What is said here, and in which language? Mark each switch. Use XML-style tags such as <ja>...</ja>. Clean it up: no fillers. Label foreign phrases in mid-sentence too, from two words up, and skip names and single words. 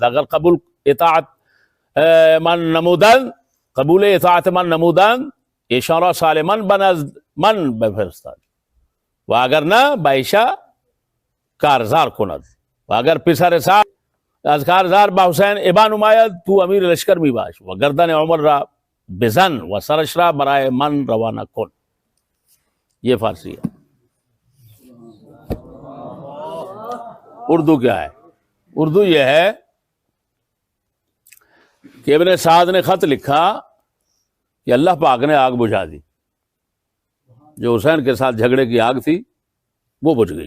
<fa>اگر قبول اطاعت من نمودند ایشان را سالمن بنزد من بفرستد و اگر نه به ایشا کارزار کند و اگر پسر سعد از کارزار به حسین ابا نماید تو امیر لشکر می باش و گردن عمر را بزن و سرش را برای من روانه کن.</fa> <ur>یہ فارسی ہے. اردو کیا ہے؟ اردو یہ ہے کہ ابن سعد نے خط لکھا کہ اللہ پاک نے آگ بجھا دی. جو حسین کے ساتھ جھگڑے کی آگ تھی وہ بجھ گئی.</ur>